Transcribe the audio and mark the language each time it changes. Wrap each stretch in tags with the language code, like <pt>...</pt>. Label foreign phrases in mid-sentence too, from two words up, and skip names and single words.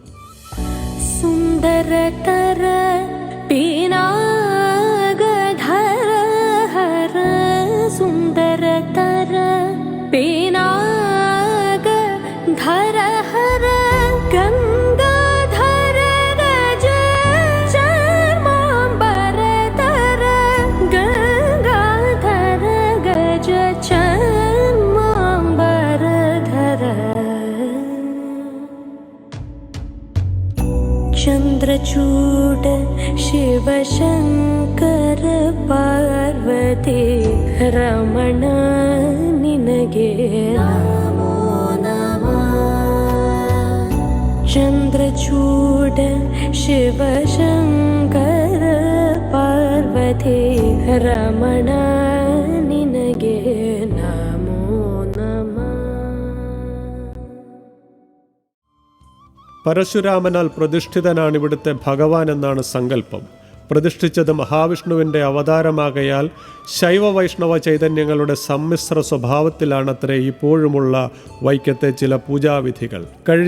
<kn>ಸುಂದರತರ ಪೀನಾಗಧರ ಹರ ಸುಂದರತರ ಪೀನಾಗಧರ ಹರ ಗಂಗಾಧರ ರಜ ಚರ್ಮಾಂಬರಧರ ಗಂಗಾಧರ ಗಜ ಚರ್ಮಾಂಬರಧರ ಚಂದ್ರಚೂಡ ಶಿವಶಂಕರ ಪಾರ್ವತಿ ರಮಣ ನಿನಗೆ ನಮೋ ನಮಃ. ಚಂದ್ರಚೂಡ ಶಿವಶಂಕರ ಪಾರ್ವತಿ ರಮಣ ನಿನಗೆ ನಮೋ ನಮಃ.</kn> <ml>പരശുരാമനാൽ പ്രതിഷ്ഠിതനാണ് ഇവിടുത്തെ ഭഗവാൻ എന്നാണ് സങ്കല്പം. പ്രതിഷ്ഠിച്ചത് മഹാവിഷ്ണുവിൻ്റെ അവതാരമാകയാൽ ശൈവ വൈഷ്ണവ ചൈതന്യങ്ങളുടെ സമ്മിശ്ര സ്വഭാവത്തിലാണത്രേ ഇപ്പോഴുമുള്ള വൈക്കത്തെ ചില പൂജാവിധികൾ.</ml>